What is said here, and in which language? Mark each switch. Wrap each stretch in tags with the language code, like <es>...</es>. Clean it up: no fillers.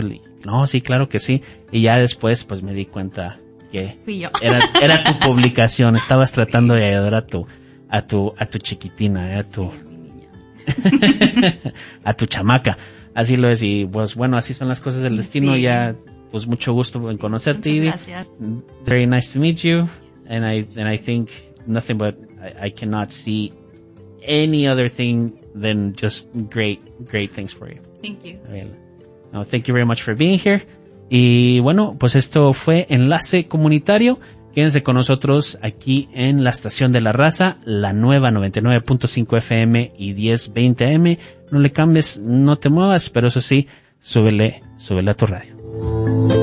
<es>Y no, sí, claro que sí. Y ya después pues me di cuenta que fui yo. Era tu publicación, estabas tratando de ayudar a tu chiquitina, a tu chamaca. Así lo es, y pues bueno, así son las cosas del destino. Sí. Ya, pues mucho gusto en conocerte. Muchas gracias.</es> <en>Very nice to meet you. And I think nothing but I cannot see any other thing than just great, great things for you. Thank you. No, thank you very much for being here.</en> <es>Y bueno, pues esto fue Enlace Comunitario. Quédense con nosotros aquí en la Estación de la Raza, la nueva 99.5 FM y 1020 AM. No le cambies, no te muevas, pero eso sí, súbele a tu radio.</es>